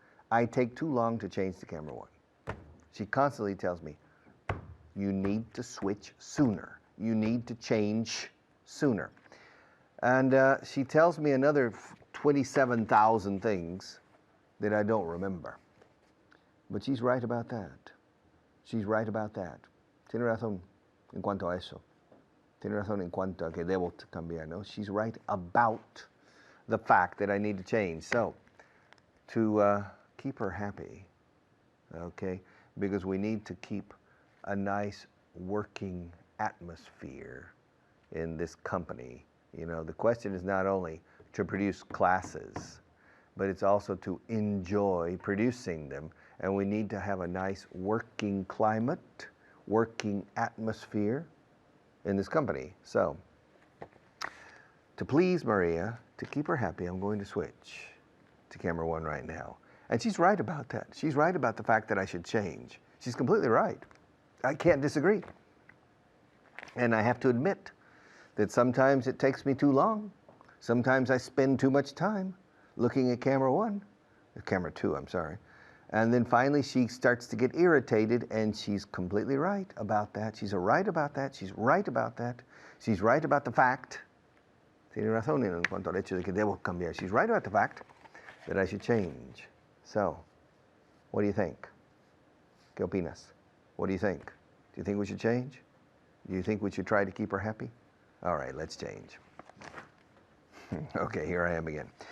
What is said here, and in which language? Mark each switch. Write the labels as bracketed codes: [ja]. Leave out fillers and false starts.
[en] I take too long to change to camera one. She constantly tells me, you need to switch sooner. You need to change sooner. And she tells me another 27,000 things that I don't remember. But she's right about that. She's right about that. [es] Tiene razón en cuanto a eso. Tiene razón en cuanto a que debo cambiar, no? [en] She's right about the fact that I need to change. So, to keep her happy, okay, because we need to keep a nice working atmosphere in this company. You know, the question is not only to produce classes, but it's also to enjoy producing them. And we need to have a nice working climate, working atmosphere in this company. So, to please Maria, to keep her happy, I'm going to switch to camera 1 right now. And she's right about that. She's right about the fact that I should change. She's completely right. I can't disagree. And I have to admit that sometimes it takes me too long. Sometimes I spend too much time looking at camera 1, camera 2, I'm sorry. And then finally she starts to get irritated, and she's completely right about that. She's right about that. She's right about that. She's right about the fact. [es] Tiene razón en cuanto al hecho de que debo cambiar. [en] She's right about the fact that I should change. So, what do you think? [es] ¿Qué opinas? [en] What do you think? Do you think we should change? Do you think we should try to keep her happy? All right, let's change. Okay, here I am again.